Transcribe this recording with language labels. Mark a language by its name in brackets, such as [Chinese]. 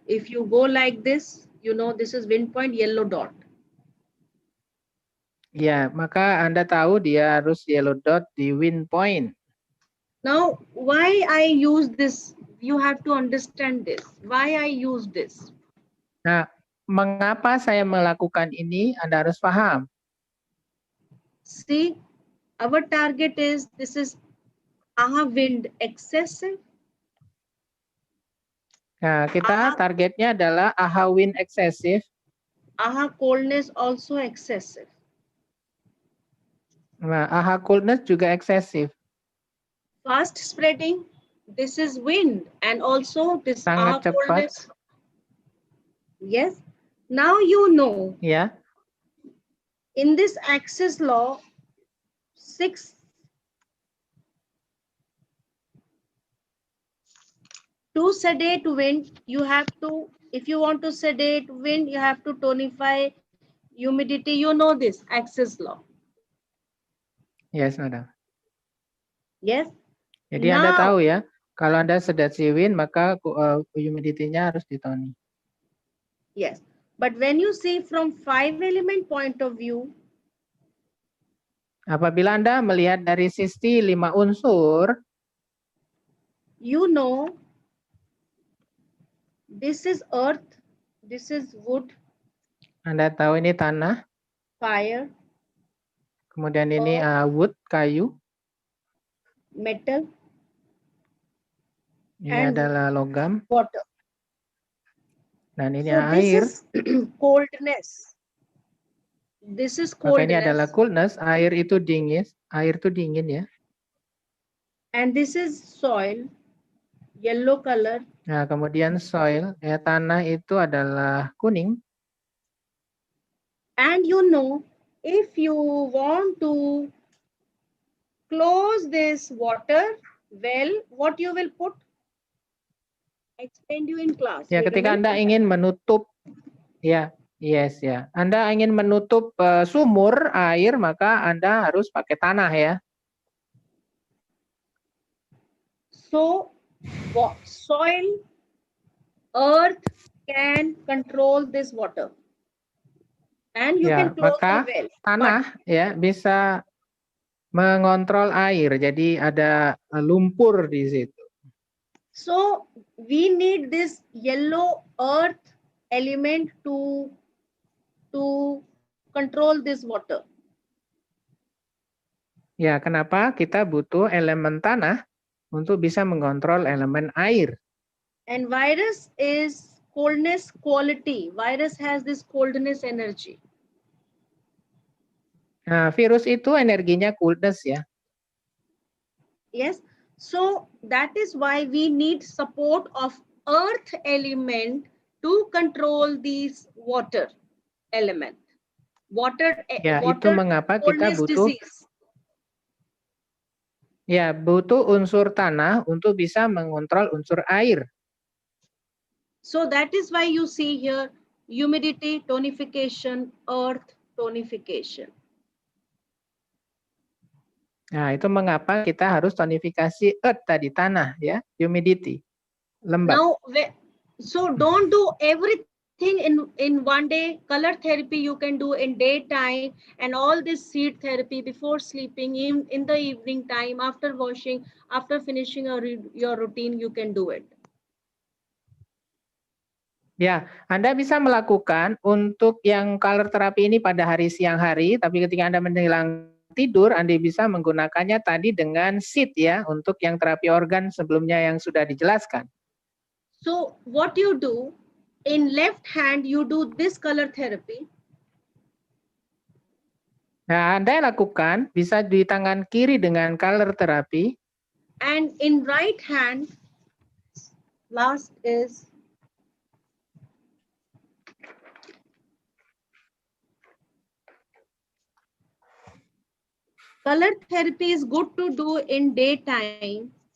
[English] If you go like this, you know this is wind point, yellow dot. [Indonesian] Ya, maka Anda tahu dia harus yellow dot di wind point. [English] Now, why I use this? You have to understand this. Why I use this? [Indonesian] Nah, mengapa saya melakukan ini? Anda harus paham. [English] See, our target is, this is Aha wind excessive. [Indonesian] Nah, kita Aha, targetnya adalah AHA wind excessive. [English] Aha coldness also excessive. [Indonesian] Nah, AHA coolness juga excessive. [English] Fast spreading, this is wind, and also this [Indonesian] Sangat cepat. [English] coldness. Yes. Now you know. [Indonesian] Ya. [English] In this axis law, 6 to sedate wind, you have to, if you want to sedate wind, you have to tonify humidity. You know this axis law. Yes, madam. Yes. [Indonesian] Jadi [English] Now, [Indonesian] Anda tahu ya, kalau Anda sedasi wind, maka humidity-nya harus ditoni. [English] yes. But when you see from 5 element point of view, [Indonesian] Apabila Anda melihat dari sisi 5 unsur, [English] you know, this is earth, this is wood, [Indonesian] Anda tahu ini tanah, [English] fire, [Indonesian] kemudian ini wood, kayu, [English] metal, [Indonesian] ini adalah logam, [English] water. [Indonesian] dan ini [English] So [Indonesian] air. [English] this is coldness. This is [Indonesian] Maka ini [English] coldness. [Indonesian] adalah coolness, air itu dingin ya. [English] And this is soil, yellow color. [Indonesian] Nah, kemudian soil, ya tanah itu adalah kuning. [English] And you know, if you want to close this water well, what you will put? I explained you in class. [Indonesian] Ya, [English] You [Indonesian] ketika [English] remember? [Indonesian] Anda ingin menutup, ya, yes ya, Anda ingin menutup sumur air, maka Anda harus pakai tanah ya. [English] So, soil, earth can control this water. And you can close the well. [Indonesian] Tanah ya bisa mengontrol air, jadi ada lumpur di situ. [English] So we need this yellow earth element to control this water. [Indonesian] Ya, kenapa kita butuh elemen tanah untuk bisa mengontrol elemen air? [English] And virus is coldness quality. Virus has this coldness energy. [Indonesian] Nah, virus itu energinya coolness ya. [English] Yes. So that is why we need support of earth element to control these water element. Water, [Indonesian] Ya, [English] water [Indonesian] itu mengapa kita butuh [English] disease. [Indonesian] Ya, butuh unsur tanah untuk bisa mengontrol unsur air. [English] So that is why you see here humidity, tonification, earth, tonification. [Indonesian] Nah, itu mengapa kita harus tonifikasi earth tadi, tanah ya, humidity, lembab. [English] Now, so don't do everything in one day. Color therapy you can do in daytime, and all this seed therapy before sleeping, in the evening time, after washing, after finishing your routine, you can do it. [Indonesian] Ya, Anda bisa melakukan untuk yang color terapi ini pada hari siang hari, tapi ketika Anda menjelang tidur, Anda bisa menggunakannya tadi dengan sheet ya, untuk yang terapi organ sebelumnya yang sudah dijelaskan. [English] So what you do, in left hand, you do this color therapy. [Indonesian] Nah, Anda lakukan bisa di tangan kiri dengan color terapi. [English] And in right hand, last is color therapy is good to do in daytime.